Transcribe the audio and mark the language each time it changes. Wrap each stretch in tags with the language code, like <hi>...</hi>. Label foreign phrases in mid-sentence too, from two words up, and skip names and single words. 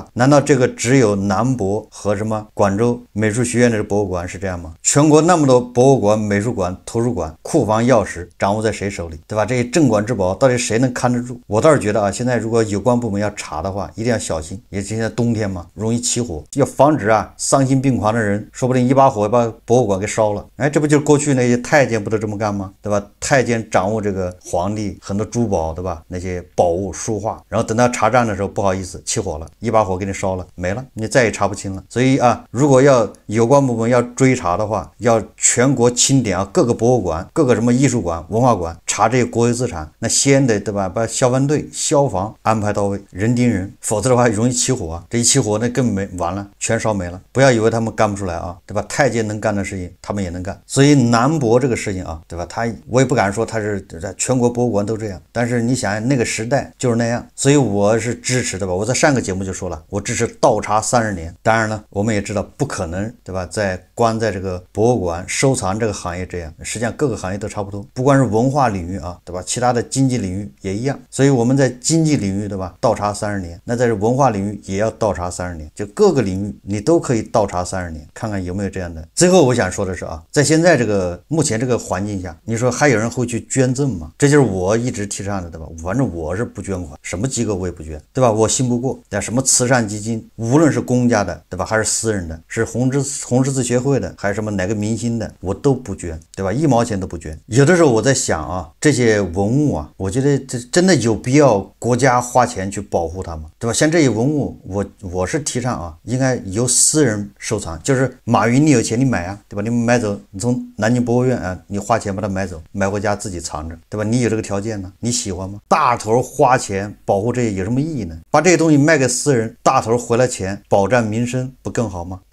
<zh>難道這個只有南博和什麼廣州美術學院的博物館是這樣嗎？全國那麼多博物館、美術館、圖書館，庫房鑰匙掌握在誰手裡，對吧？這些鎮館之寶到底誰能看得住？我倒是覺得啊，現在如果有關部門要查的話，一定要小心，也現在冬天嘛，容易起火，要防止啊喪心病狂的人說不定一把火把博物館給燒了。哎，這不就是過去那些太監不都這麼幹嗎？對吧？太監掌握這個皇帝很多珠寶，對吧？那些寶物書畫，然後等到查賬的時候不好意思起火了，一把火給你燒了，沒了，你再也查不清了。所以啊，如果要有關部門要追查的話，要全國清點啊，各個博物館、各個什麼藝術館、文化館，查這些國有資產，那先得對吧？把消防隊、消防安排到位，人盯人，否則的話容易起火啊。這一起火那根本沒完了，全燒沒了。不要以為他們幹不出來啊，對吧？太監能幹的事情，他們也能幹。所以南博這個事情啊，對吧？我也不敢說他是全國博物館都這樣，但是你想那個時代就是那樣，所以我是支持的吧。我在上個節目就說了，我支持倒查30年。當然了，我們也知道不可能，對吧？光在這個博物館收藏這個行業這樣，實際上各個行業都差不多，不光是文化領域啊，對吧？其他的經濟領域也一樣。所以我們在經濟領域，對吧？倒查30年，那在文化領域也要倒查30年，就各個領域你都可以倒查30年，看看有沒有這樣的。最後我想說的是啊，在現在這個目前這個環境下，你說還有人會去捐贈嗎？這就是我一直提倡的，對吧？反正我是不捐款，什麼機構我也不捐，對吧？我信不過，什麼慈善基金，無論是公家的，對吧？還是私人的，是紅十字協會的，還是什麼哪個明星的，我都不捐，對吧？1毛錢都不捐。有的時候我在想啊，這些文物啊，我覺得這真的有必要國家花錢去保護它嗎？對吧？像這些文物，我是提倡啊，應該由私人收藏，就是馬雲你有錢你買啊，對吧？你買走，你從南京博物院啊，你花錢把它買走，買回家自己藏着，對吧？你有這個條件呢，你喜歡嗎？大頭花錢保護這些有什麼意義呢？把這些東西賣給私人，大頭回來錢保障民生不更好嗎？</zh>